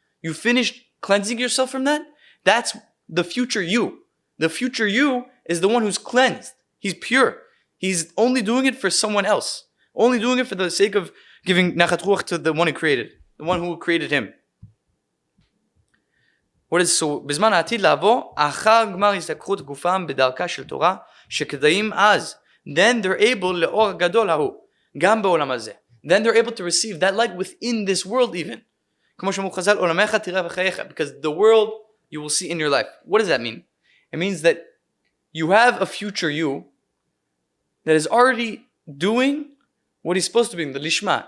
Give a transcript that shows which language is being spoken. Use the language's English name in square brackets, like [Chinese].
[English] You finished cleansing yourself from that? That's the future you. The future you is the one who's cleansed. He's pure. He's only doing it for someone else. Only doing it for the sake of giving nachat ruach to the one who created him. What is so? [Hebrew] בזמן העתיד לבוא, אחר גמר הסתכחות גופם בדרכה של תורה, שכדאים אז. [English] Then they're able [Hebrew] לאור הגדול ההוא, גם בעולם הזה. [English] Then they're able to receive that light within this world even. [Hebrew] כמו שאמרו חז"ל, עולמך תראה בחייך, [English] because the world you will see in your life. What does that mean? It means that you have a future you that is already doing what he's supposed to be, the lishma.